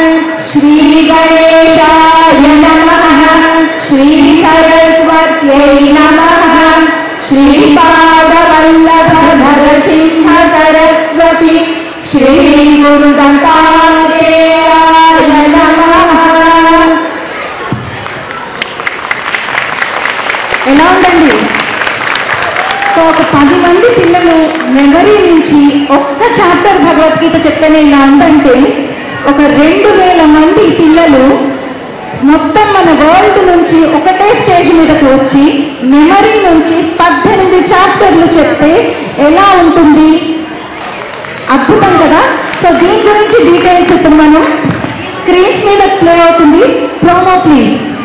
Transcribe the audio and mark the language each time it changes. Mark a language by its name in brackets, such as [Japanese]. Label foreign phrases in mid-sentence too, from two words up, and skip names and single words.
[Sanskrit] श्रीगणेशाय नमः श्रीसरस्वत्यै नमः श्रीपादवल्लभ नरसिंह सरस्वती श्रीगुरुदत्तात्रेयाय नमः। [Telugu] ఎలా ఉందండి? సో ఒక 10 మంది పిల్లలు మెమరీ నుంచి ఒక్క చాప్టర్ భగవద్గీత చెప్తేనే ఇలా ఉందంటే ఒక 2000 మంది పిల్లలు మొత్తం మన వరల్డ్ నుంచి ఒకటే స్టేజ్ మీదకు వచ్చి మెమరీ నుంచి 18 చాప్టర్లు చెప్తే ఎలా ఉంటుంది? అద్భుతం కదా. సో దీని గురించి డీటెయిల్స్ ఇప్పుడు మనం స్క్రీన్స్ మీద ప్లే అవుతుంది. [English] promo please.